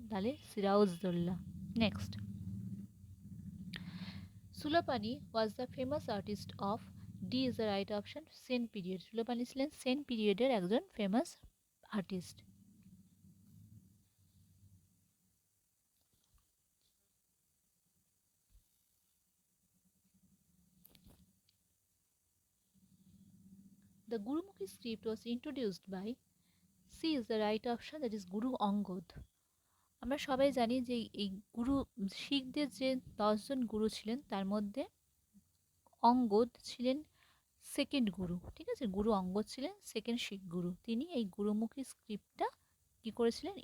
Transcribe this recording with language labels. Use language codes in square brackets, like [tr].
[bn] তাহলে Sirajuddaulah. [en] Next, Sulapani was the famous artist of D is the right option. Sen period. [bn] Sulapani ছিলেন সেন পিরিয়ডের একজন famous artist. [en] The Gurumukhi script was introduced by C is the right option, that is Guru Angad. [bn] আমরা সবাই জানি যে এই গুরু শিখদের যে 10 জন গুরু ছিলেন তার মধ্যে অঙ্গদ ছিলেন সেকেন্ড গুরু। ঠিক আছে, গুরু অঙ্গদ ছিলেন সেকেন্ড শিখ গুরু। তিনি এই গুরুমুখী স্ক্রিপ্টটা কি করেছিলেন?